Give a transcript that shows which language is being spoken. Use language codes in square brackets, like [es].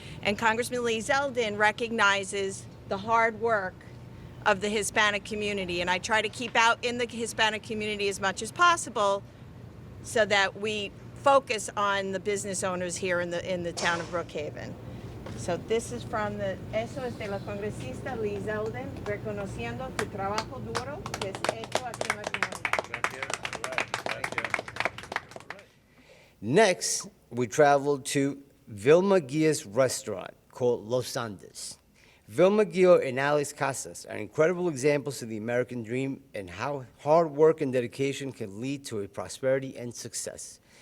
[en] And Congressman Lee Zeldin recognizes the hard work of the Hispanic community, and I try to keep out in the Hispanic community as much as possible so that we focus on the business owners here in the town of Brookhaven. So this is from [es] eso es de la congresista Lee Zeldin, reconociendo tu trabajo duro que es hecho aquí en la comunidad. [en] Next, we traveled to Vilma Guia's restaurant called Los Andes. Vilma Guia and Alex Casas are incredible examples of the American dream and how hard work and dedication can lead to a prosperity and success.